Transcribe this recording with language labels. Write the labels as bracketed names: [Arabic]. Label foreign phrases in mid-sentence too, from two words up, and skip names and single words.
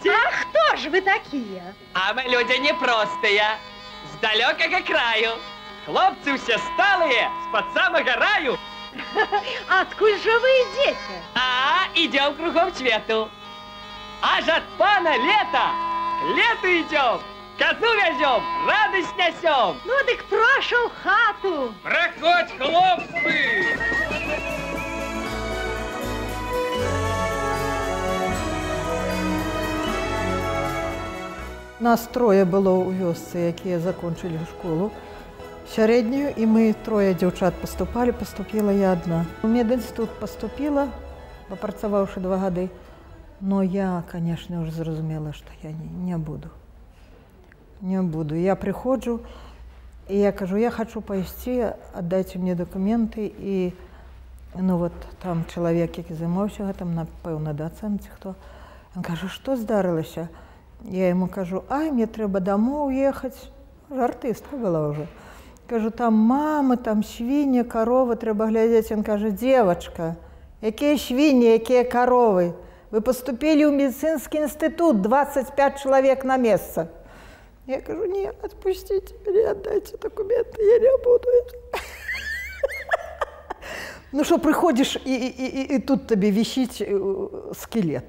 [Belarusian] А хто ж вы такія? А мы люди непростыя, з далёкага краю. Хлопцы ўсе сталыя, з-пад самага раю. Адкуль жа вы ідзеце? Идем кругом свету. Аж от пана лета, [Russian] к лету идем, козу везем, радость несем. [Belarusian] Ну, дык прошу в хату. Проходь, хлопцы! Нас трое было ў вёсцы, якія закончылі школу сярэднюю, і мы трое дзяўчат [Russian] поступила я одна. У мединститут поступила, [Belarusian] попрацаваўшы 2 гады, [Russian] но я, конечно, уже зразумела, что я не буду. Не буду. Я приходжу, и я кажу, [Belarusian] я хочу пайсці, [Russian] отдайте мне документы, и ну вот там [Belarusian] чалавек, які займаўся гэтым, напэўна, дацэнт ці хто, ён кажа, што здарылася? [Russian] Я ему кажу, [Belarusian] мне трэба [Russian] домой уехать. Артистка была уже. Кажу, там мама, там свиньи, коровы, [Belarusian] трэба глядзець. [Russian] Он кажа, девочка, якія свиньи, якія коровы? Вы поступили в медицинский институт, 25 человек на место. Я кажу, нет, отпустите меня, отдайте документы, я не буду. Ну что, приходишь, и тут тебе висит скелет.